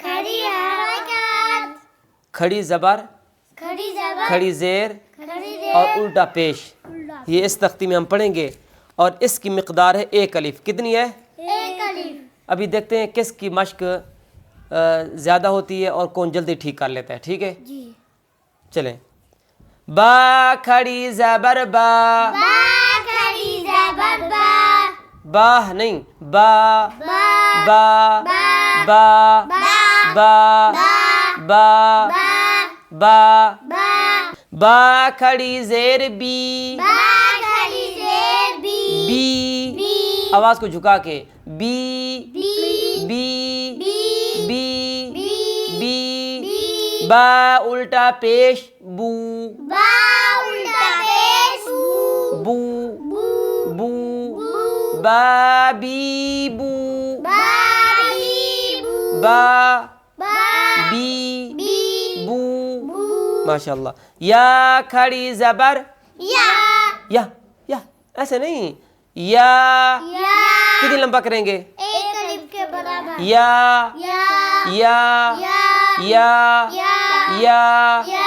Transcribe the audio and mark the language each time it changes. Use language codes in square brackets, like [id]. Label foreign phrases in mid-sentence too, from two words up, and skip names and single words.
[ur] کھڑی زبر، کھڑی زیر اور الٹا پیش، یہ اس تختی میں ہم پڑھیں گے، اور اس کی مقدار ہے 1 الف. کتنی ہے؟ 1 الف. ابھی دیکھتے ہیں کس کی مشق زیادہ ہوتی ہے اور کون جلدی ٹھیک کر لیتا ہے. ٹھیک ہے جی. چلیں. با کھڑی زبر با. با کھڑی زبر با. با نہیں، با با با با با با با. با با کھڑی زیر بی. با کھڑی زیر بی. بی بی آواز کو جھکا کے بی بی بی بی بی بی بی. با الٹا پیش بو. با الٹا پیش بو بو بو. با بی بو. با بی بو. با با بی بی بو. بو. ماشاء اللہ. یا کھڑی زبر یا یا ایسے نہیں، یا یا کتنی لمبا کریں گے؟ 1 الف کے برابر. یا یا یا یا یا یا یا. یا